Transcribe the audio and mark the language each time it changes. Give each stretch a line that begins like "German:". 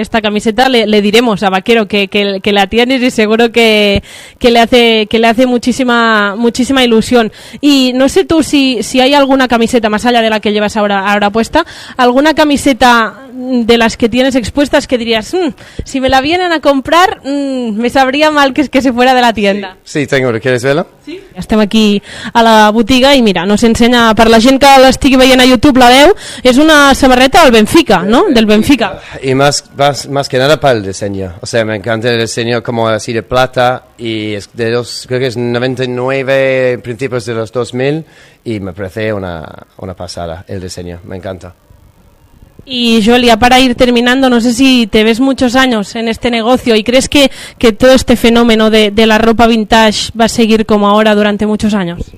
Spanish: Esta camiseta le diremos a vaquero que la tienes y seguro que le hace muchísima ilusión. Y no sé tú si hay alguna camiseta, más allá de la que llevas ahora puesta, alguna camiseta de las que tienes expuestas que dirías, si me la vienen a comprar, me sabría mal que se fuera de la tienda. Sí, tengo, ¿quieres verla? Sí.
Catalan: Estem aquí a la botiga i mira, nos ensenya, per la gent que l'estigui veient a YouTube, la veu, és una samarreta del Benfica, no? Del Benfica.
Spanish: I más que nada para el diseño. O sea, me encanta el diseño como así de plata y es de los, creo que es 99, principios de los 2000, y me parece una pasada el diseño, me encanta. Y Jolia, para ir terminando, no sé si te ves muchos años en este negocio y crees que todo este fenómeno de la ropa vintage va a seguir como ahora durante muchos años.